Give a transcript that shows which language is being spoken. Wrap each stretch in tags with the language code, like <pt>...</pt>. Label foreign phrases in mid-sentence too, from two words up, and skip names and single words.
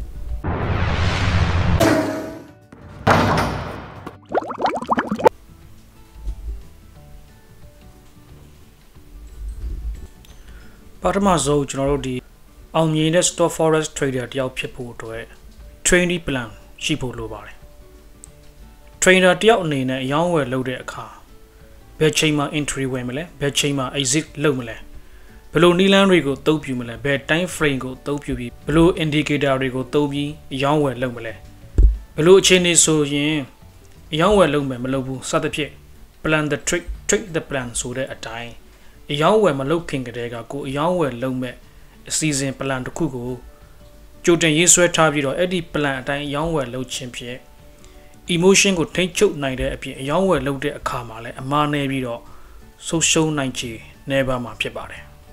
<my>ပထမဆုံးကျွန်တော်တို့ဒီအောင်မြင်တဲ့</my> <en>Stop Forex Trader</en> <my>တယောက်ဖြစ်ဖို့အတွက်</my> <en>training plan</en> <my>ရှိဖို့လိုပါတယ် Trader တယောက်အနေနဲ့အယောင်းဝယ်လုပ်တဲ့အခါဘယ်ချိန်မှာ entry ဝင်မလဲ ဘယ်ချိန်မှာ exit လုပ်မလဲဘယ်လိုနည်းလမ်းတွေကိုသုံးပြမလဲဘယ်</my> <en>time frame</en> <my>ကိုသုံးပြပြီးဘယ်လို indicator တွေကိုသုံးပြီးအ ယောင်းဝယ်လုပ်မလဲဘယ်လိုအခြေအနေဆိုရင်အယောင်းဝယ်လုပ်မယ်မလုပ်ဘူးစသဖြင့်</my> <en>plan the trick the plan</en> <my>ဆိုတဲ့အတိုင်းအယောင်းဝယ်မလုပ်ခင်ကတည်းကကိုအယောင်းဝယ်လုပ်မဲ့အစီအစဉ် plan တစ်ခုကိုကြိုတင်ရေးဆွဲထားပြီးတော့အဲ့ဒီ plan အတိုင်းအယောင်းဝယ်လုပ်ခြင်းဖြင့် emotion ကိုထိန်းချုပ်နိုင်တဲ့အပြင်အယောင်းဝယ်လုပ်တဲ့အခါမှာလည်းအမှားနေပြီးတော့ဆုံးရှုံးနိုင်ချေနေပါမှာဖြစ်ပါတယ်</my>